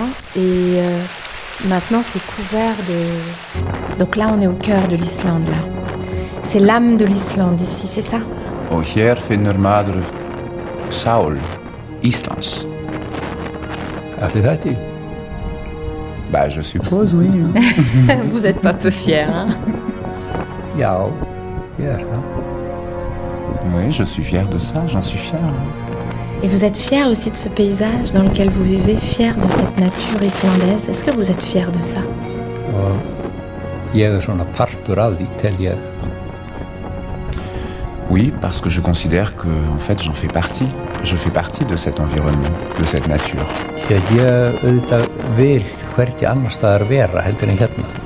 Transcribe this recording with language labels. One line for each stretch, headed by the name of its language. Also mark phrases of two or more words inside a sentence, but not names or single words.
French: Et maintenant, c'est couvert de... Donc là, on est au cœur de l'Islande, là. C'est l'âme de l'Islande ici, c'est ça?
Icelandic: Og hér finnur maður sál Íslands. Allir þetta?
French: Bah, je suppose, oui. Vous n'êtes pas peu fier, hein?
Icelandic: Já, ég er það.
French: Oui, je suis fier de ça, j'en suis fier. Et vous êtes fier aussi de ce paysage dans lequel vous vivez, fier de cette nature islandaise. Est-ce que vous êtes fier de ça?
Icelandic: Og ég svona partur af því, tel ég.
French: Oui, parce que je considère que, en fait, j'en fais partie. Je fais partie de cet environnement, de cette nature.
Icelandic: Ég auðvitað vil hvergi annar staðar vera heldur en hérna.